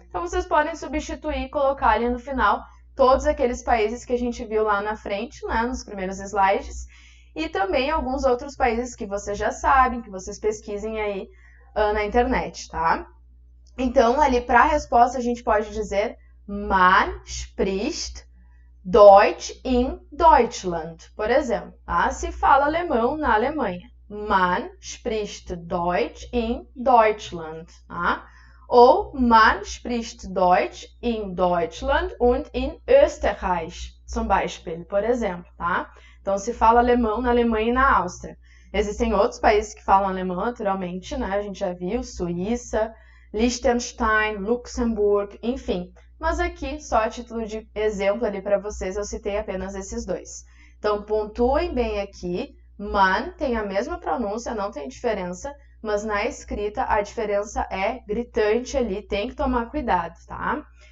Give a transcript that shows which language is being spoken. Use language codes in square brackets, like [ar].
[pt] Então, vocês podem substituir e colocar ali no final todos aqueles países que a gente viu lá na frente, né, nos primeiros slides, e também alguns outros países que vocês já sabem, que vocês pesquisem aí na internet, tá? Então, ali para a resposta, a gente pode dizer [de] man spricht Deutsch in Deutschland, [pt] por exemplo. Tá? Se fala alemão na Alemanha. [de] Man spricht Deutsch in Deutschland. Tá? Ou man spricht Deutsch in Deutschland und in Österreich, zum Beispiel, [pt] por exemplo, tá? Então, se fala alemão na Alemanha e na Áustria. Existem outros países que falam alemão, naturalmente, né? A gente já viu, Suíça, Liechtenstein, Luxemburgo, enfim. Mas aqui, só a título de exemplo ali para vocês, eu citei apenas esses dois. Então, pontuem bem aqui. Man tem a mesma pronúncia, não tem diferença, mas na escrita a diferença é gritante ali, tem que tomar cuidado, tá?